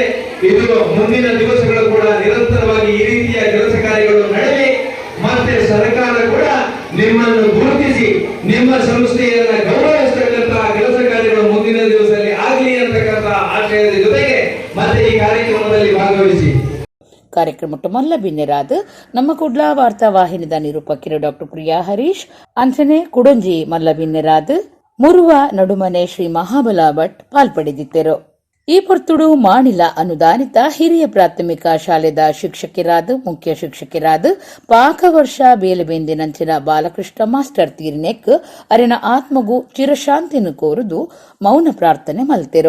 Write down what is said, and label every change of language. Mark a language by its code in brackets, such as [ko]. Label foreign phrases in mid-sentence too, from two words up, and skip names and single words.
[kn] ಇದು ಮುಂದಿನ ದಿವಸಗಳು ಕೂಡ ನಿರಂತರವಾಗಿ ಈ ರೀತಿಯ ಕೆಲಸ ಕಾರ್ಯಗಳು ನಡೆಯಲಿ. ಮತ್ತೆ ಸರ್ಕಾರ ಕೂಡ ನಿಮ್ಮನ್ನು ಗುರುತಿಸಿ ನಿಮ್ಮ ಸಂಸ್ಥೆಯನ್ನ ಗೌರವಿಸತಕ್ಕಂತಹ ಕೆಲಸ ಕಾರ್ಯಗಳು ಮುಂದಿನ ದಿವಸದಲ್ಲಿ ಆಗಲಿ ಅಂತಕ್ಕಂಥ ಆಶಯದ ಜೊತೆಗೆ ಮತ್ತೆ ಈ ಕಾರ್ಯಕ್ರಮದಲ್ಲಿ ಭಾಗವಹಿಸಿ. [tcy] ಕಾರ್ಯಕ್ರಮಟ್ಟು ಮಲ್ಲ ಬಿನ್ನೆರಾದ ನಮ್ಮ ಕುಡ್ಲಾ ವಾರ್ತಾ ವಾಹಿನಿದ ನಿರೂಪಕಿರು ಡಾಕ್ಟರ್ ಪ್ರಿಯಾ ಹರೀಶ್ ಅಂಚನೆ ಕುಡಂಜಿ ಮಲ್ಲ ಬಿನ್ನೆರಾದ ಮುರುವ ನಡುಮನೆ ಶ್ರೀ ಮಹಾಬಲ ಭಟ್ ಪಾಲ್ಪಡೆದಿದ್ದರು. ಈ ಪೊರ್ತುಡು ಮಾಣಿಲ ಅನುದಾನಿತ ಹಿರಿಯ ಪ್ರಾಥಮಿಕ ಶಾಲೆದ ಶಿಕ್ಷಕರಾದ ಮುಖ್ಯ ಶಿಕ್ಷಕರಾದ ಪಾಕವರ್ಷ ಬೇಲಬೇಂದಿನಂಚಿನ ಬಾಲಕೃಷ್ಣ ಮಾಸ್ಟರ್ ತೀರ್ನೆಕ್ ಅರಿನ ಆತ್ಮಗೂ ಚಿರಶಾಂತಿಯನ್ನು ಕೋರುದು ಮೌನ ಪ್ರಾರ್ಥನೆ ಮಲ್ತೆರು.